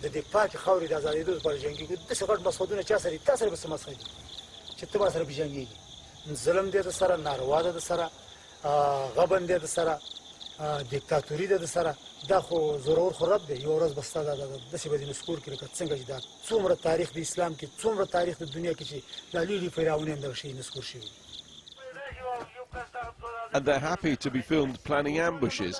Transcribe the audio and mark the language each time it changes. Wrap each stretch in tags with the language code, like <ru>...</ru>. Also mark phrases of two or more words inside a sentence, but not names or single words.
<ps>دې پاک خاورې د آزادۍ لپاره جنګیږو د څه غټ مسعودونه چا سره تاسو سره به مسخري چې ته ما سره به جنګیږي ظلم دې د سره ناروا ده د سره غبن دې د سره دیکتاتوري ده د سره دا خو ضرور خراب دی یو ورځ بستا د څه به نسکور کې لکه څنګه چې دا څومره تاریخ د اسلام کې څومره تاریخ د دنیا کې چې د لوی فرعونانو دغه شی نسکور شوی.</ps> <en>And they're happy to be filmed planning ambushes.</en>